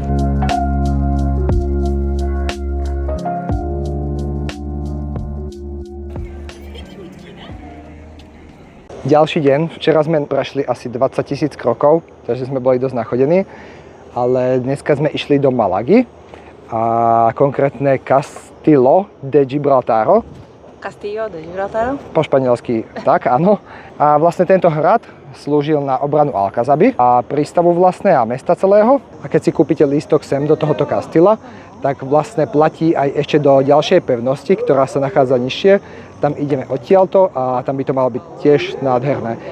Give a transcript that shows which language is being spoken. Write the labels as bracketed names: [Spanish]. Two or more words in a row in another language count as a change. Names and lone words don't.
[Slovak] Ďalší deň, včera sme prešli asi 20 000 krokov, takže sme boli dosť nachodení, ale dneska sme išli do Malagy a konkrétne Castillo de Gibraltaro. Castillo de Gibraltaro? Po španielsky, tak áno. A vlastne tento hrad slúžil na obranu Alcazaby a prístavu vlastne a mesta celého. A keď si kúpite lístok sem do tohoto kastila, tak vlastne platí aj ešte do ďalšej pevnosti, ktorá sa nachádza nižšie. Tam ideme odtiaľto a tam by to malo byť tiež nádherné.